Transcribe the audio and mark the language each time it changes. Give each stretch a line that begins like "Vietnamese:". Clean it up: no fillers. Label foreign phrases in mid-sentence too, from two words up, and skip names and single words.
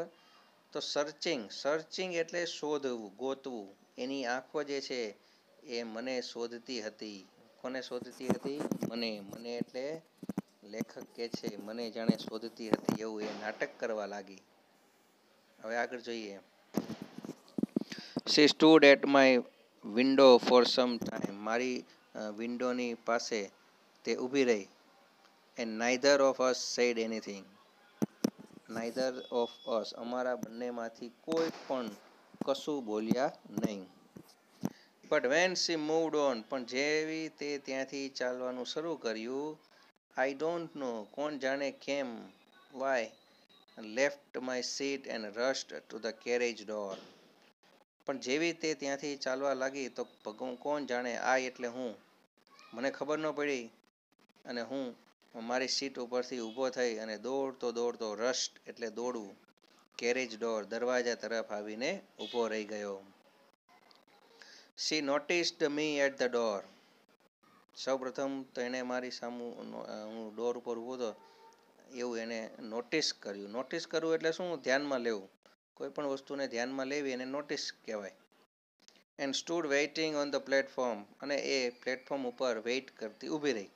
Gujarati: તો સર્ચિંગ, સર્ચિંગ એટલે શોધવું, ગોતવું. એની આંખો જે છે એ મને શોધતી હતી. કોને શોધતી હતી? મને. મને એટલે લેખક કે છે મને જાણે શોધતી હતી, એવું એ નાટક કરવા લાગી. હવે આગળ જોઈએ.
English: She stood at my window for some time.
Gujarati: મારી વિન્ડોની પાસે તે ઊભી રહી.
English: And neither of us said anything. Neither of us,
Gujarati: અમારા બંનેમાંથી કોઈ પણ કશું બોલ્યા નહીં.
English: But when she moved on,
Gujarati: પણ જેવી તે ત્યાંથી ચાલવાનું શરૂ કર્યું,
English: I don't know,
Gujarati: કોણ જાણે કેમ,
English: why, left my seat and rushed to the carriage door.
Gujarati: પણ જેવી તે ત્યાંથી ચાલવા લાગી તો કોણ જાણે, આ એટલે હું, મને ખબર ન પડી, અને હું મારી સીટ ઉપરથી ઊભો થઈ અને દોડતો દોડતો, રસ્ટ એટલે દોડવું,
English: carriage door
Gujarati: દરવાજા તરફ આવીને ઊભો રહી ગયો.
English: She noticed me at the door.
Gujarati: સૌપ્રથમ તો એને મારી સામું, હું ડોર ઉપર ઊભો હતો એવું એને નોટિસ કર્યું. નોટિસ કરવું એટલે શું? ધ્યાનમાં લેવું. કોઈ પણ વસ્તુને ધ્યાનમાં લેવી એને નોટિસ કહેવાય.
English: and stood waiting on the platform,
Gujarati: અને એ પ્લેટફોર્મ ઉપર વેઇટ કરતી ઊભી રહી.